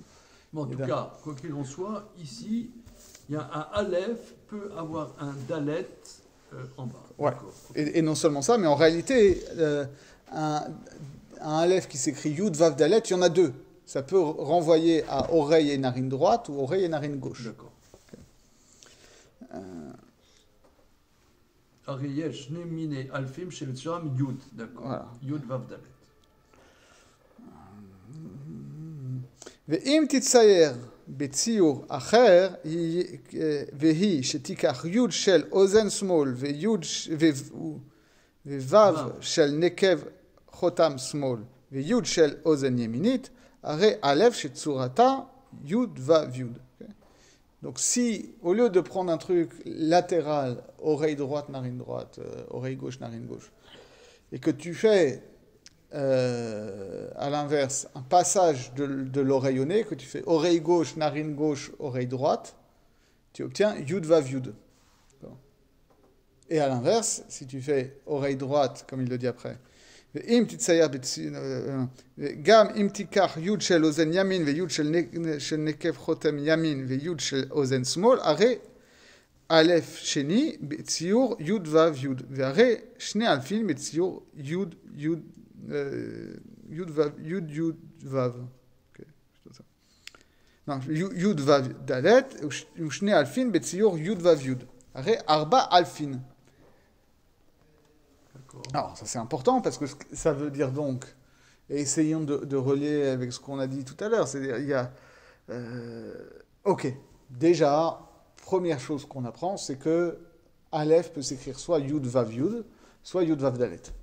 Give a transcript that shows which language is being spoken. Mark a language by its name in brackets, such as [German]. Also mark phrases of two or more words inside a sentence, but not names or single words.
[French] Bon, en tout cas, quoi qu'il en soit, ici, il y a un Aleph peut avoir un Dalet en bas. Ouais. Et non seulement ça, mais en réalité, un Aleph qui s'écrit [Hebrew] יוד וו דלת, [French] il y en a deux. Ça peut renvoyer à oreille et narine droite ou oreille et narine gauche. D'accord. [Hebrew] הרי יש שני מיני אלפים שבצורם יוד, [French] d'accord. Voilà. [Hebrew] יוד וו דלת. ואם תצייר בציור אחר, והיא שתיקח יוד של אוזן שמאל ווו של נקב חותם שמאל ויוד של אוזן ימינית, הרי א' שצורתה יוד וו יוד. [French] Donc si, au lieu de prendre un truc latéral, oreille droite, narine droite, oreille gauche, narine gauche, et que tu fais à l'inverse un passage de l'oreille au nez, que tu fais oreille gauche, narine gauche, oreille droite, tu obtiens [Hebrew] יוד וו יוד. [French] Et à l'inverse, si tu fais oreille droite, comme il le dit après, [Hebrew] ואם תצייר גם אם תיקח יוד של אוזן ימין ויוד של נקב חותם ימין ויוד של אוזן שמאל, הרי א' שני בציור יוד וו יוד, והרי שני אלפים בציור יוד יוד וו. יוד וו דלת ושני אלפים בציור יוד וו יוד, הרי ארבע אלפין. [French] Alors, ça c'est important parce que ça veut dire donc, et essayons de relier avec ce qu'on a dit tout à l'heure, c'est-à-dire, il y a, ok, déjà, première chose qu'on apprend, c'est que Aleph peut s'écrire soit [Hebrew] יוד וו יוד, [French] soit [Hebrew] יוד וו דלת.